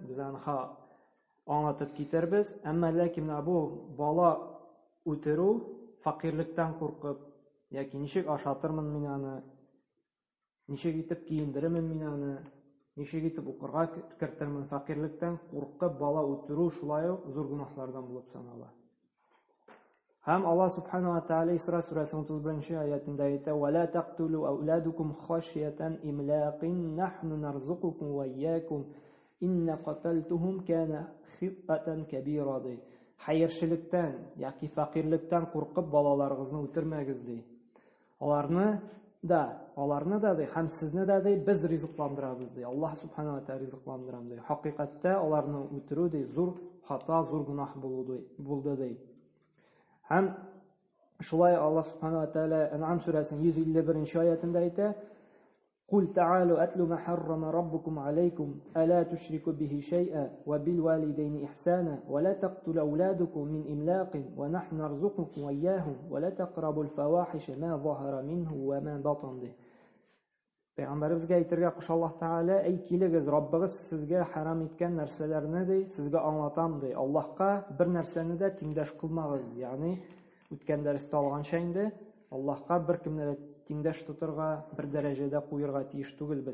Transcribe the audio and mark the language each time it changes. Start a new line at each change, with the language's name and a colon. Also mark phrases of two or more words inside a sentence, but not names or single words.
Tatar: Без аны аңлатып китербез. Әмма ләкин бу бала үтерү факирлектән куркып, яки ничек ашатырмын мин аны, ничек итеп киендеремен мин аны, ничек итеп укырга керттермен, факирлектән куркып бала үтерү шулай ук зур гөнаһлардан булып санала. Һәм Аллаһ
Arabic: سبحانه وتعالى
Tatar: Исра сүрәсенең 31 аятында әйтә:
Arabic: "ولا تقتلوا أولادكم خشية إملاق نحن نرزقكم وإياكم إن قتلهم كان خطئا كبيرا."
Tatar: Хәерчелектән яки факирлектән куркып балаларыгызны үтермәгез ди. Аларны да ди, һәм сезне дә ди, без ризыкландырабыз ди. Аллаһ
Arabic: سبحانه وتعالى
Tatar: ризыкландыра ди. Хакыйкатьтә аларны үтерү ди зур хата, зур гөнаһ булды ди. Һәм шулай Аллаһ
Arabic: سبحانه وتعالى
Tatar: Ан'ам сүрәсенең 151 аятында әйтә:
Arabic: "قل تعالوا أتل ما حرم ربكم عليكم ألا تشركوا به شيئا وبالوالدين إحسانا ولا تقتلوا أولادكم من إملاق ونحن نرزقكم وإياهم ولا تقربوا الفواحش ما ظهر منها وما بطن."
Tatar: Пәйгамбәребезгә әйтергә куша Аллаһ Тәгалә: "Әй килегез, Раббыгыз сезгә харам иткән нәрсәләрне ди, сезгә аңлатам ди. Аллаһка бер нәрсәне дә тиңдәш кылмагыз." Ягъни үткән дәрестә алганча инде Аллаһка бер кемне дә тиңдәш тотырга, бер дәрәҗәдә куерга тиеш түгелбез.